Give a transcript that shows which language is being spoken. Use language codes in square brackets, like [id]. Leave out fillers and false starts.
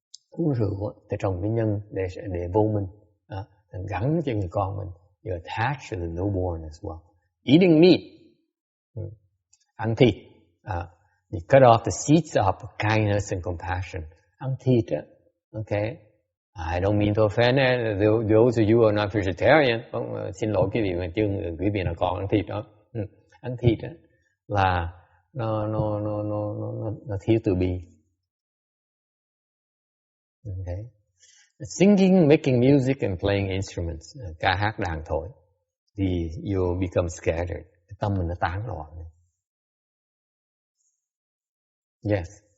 [vi] Uống rượu để trồng cái nhân để vô minh, gắn cho người con mình. [en] You're attached to the newborn as well. Eating meat, [vi] ăn thịt, [en] you cut off the seeds of kindness and compassion. [vi] Ăn thịt á, [en] okay. I don't mean to offend those of you who are not vegetarian. [vi] Xin lỗi quý vị mà quý vị nào còn ăn thịt đó. Ăn thịt á là nó thiếu từ bi. [en] Okay. Singing, making music and playing instruments, [vi] ca hát đàn thổi, thì [en] you become scattered. [vi] Tâm mình nó tán loạn. [en] Yes.